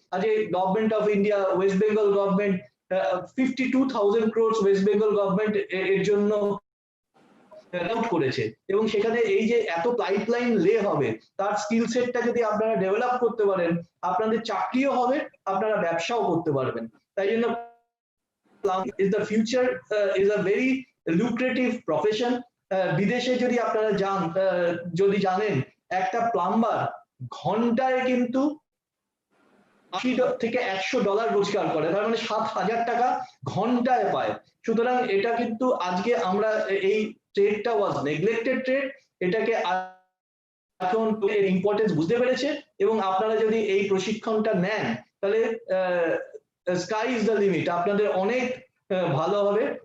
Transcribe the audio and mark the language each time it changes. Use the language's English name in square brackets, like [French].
[Bangla] আজকে government of India, West Bengal government 52,000 crores West Bengal government এর জন্য অ্যালাউট করেছে, এবং সেখানে এই যে এত পাইপলাইন লে হবে, তার স্কিল সেটটা যদি আপনারা ডেভেলপ করতে পারেন, আপনাদের চাকরিও হবে, আপনারা ব্যবসাও করতে পারবেন। তাই জন্য [English] is the future is a very lucrative profession. [Bangla] বিদেশে যদি আপনারা যদি জানেন একটা প্লাম্বার ঘন্টায় কিন্তু $80 থেকে $100 রোজগার করে, তার মানে 7,000 টাকা ঘন্টায় পায়। সুতরাং এটা কিন্তু আজকে আমরা এই ট্রেডটা ওয়াজ নেগলেক্টেড ট্রেড, এটাকে এখন এর ইম্পর্টেন্স বুঝতে পেরেছে, এবং আপনারা যদি এই প্রশিক্ষণটা নেন তাহলে [English] sky is the limit, [Bangla] আপনাদের অনেক ভালো হবে।